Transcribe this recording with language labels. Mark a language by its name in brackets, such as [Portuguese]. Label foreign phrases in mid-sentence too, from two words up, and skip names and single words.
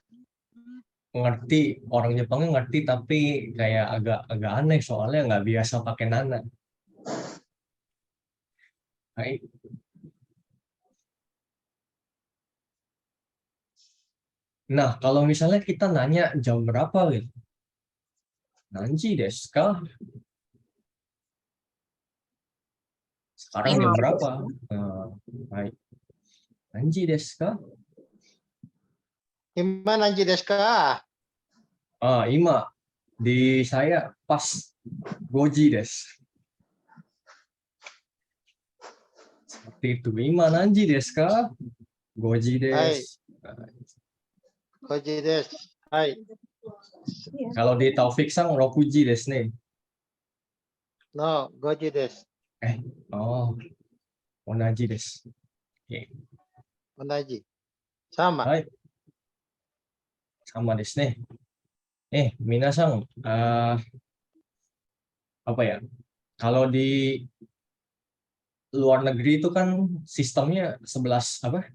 [Indonesian] Ngerti, orang Jepangnya ngerti tapi kayak agak aneh soalnya nggak biasa pakai nana. Baik. Nah, kalau misalnya kita nanya jam berapa gitu. [Japanese] 何時ですか? [Indonesian] Sekarang jam berapa? Baik. [Japanese] 何時ですか? 今何時ですか? [Indonesian] Ima. Di saya pas [Japanese] 五時です. [Indonesian] Seperti itu. [Japanese] 今何時ですか? 五時です. こじです. Hai. [Indonesian] Kalau di Taufik Sang [Japanese] 六時ですね. ノー、五時です. おお。同じです. [Indonesian] Oke. Onaji. Sama. Hai. [Japanese] サマですね. [Indonesian] Minasang, apa ya? Kalau di luar negeri itu kan sistemnya 11 apa?